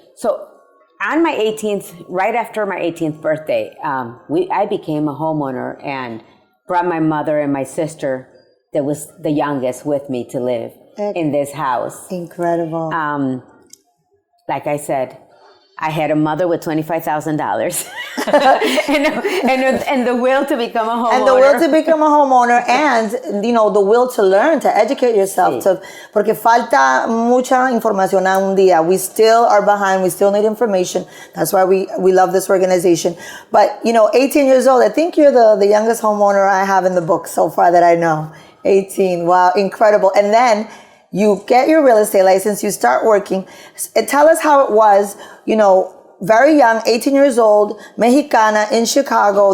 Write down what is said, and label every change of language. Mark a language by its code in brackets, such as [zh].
[en] So on my 18th, right after my 18th birthday, I became a homeowner and brought my mother and my sister, that was the youngest, with me to live in this house. Incredible. Like I said, I had a mother with $25,000 and the will to become a homeowner. And the will to become a homeowner and, the will to learn, to educate yourself. [es] Sí. Porque falta mucha información a un día. [en] We still are behind. We still need information. That's why we love this organization. But, 18 years old, I think you're the youngest homeowner I have in the book so far that I know. 18. Wow, incredible. And then you get your real estate license, you start working. Tell us how it was, very young, 18 years old, Mexicana in Chicago.